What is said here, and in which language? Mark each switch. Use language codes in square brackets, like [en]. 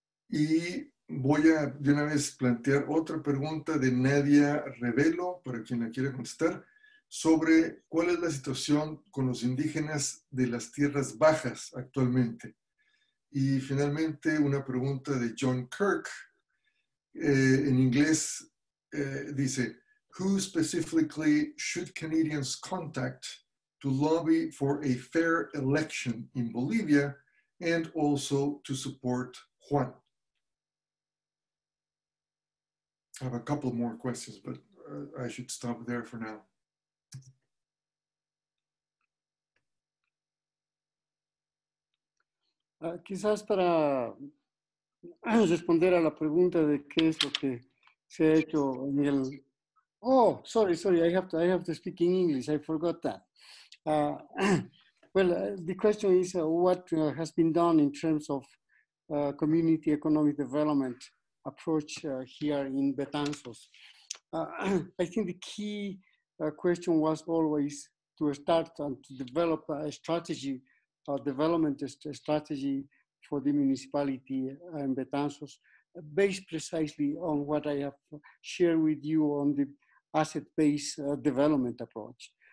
[es] Y voy a de una vez plantear otra pregunta de Nadia Revelo, para quien la quiera contestar, sobre cuál es la situación con los indígenas de las tierras bajas actualmente. Y finalmente una pregunta de John Kirk. En inglés dice, [en] who specifically should Canadians contact to lobby for a fair election in Bolivia and also to support Juan? I have a couple more questions, but I should stop there for now. [es] Quizás para responder a la pregunta de qué es lo que se ha hecho en el... [en] Oh, sorry, I have to speak in English. I forgot that. Well, the question is what has been done in terms of community economic development approach here in Betanzos. I think the key question was always to start and to develop a strategy, a development strategy for the municipality in Betanzos, based precisely on what I have shared with you on the asset-based development approach.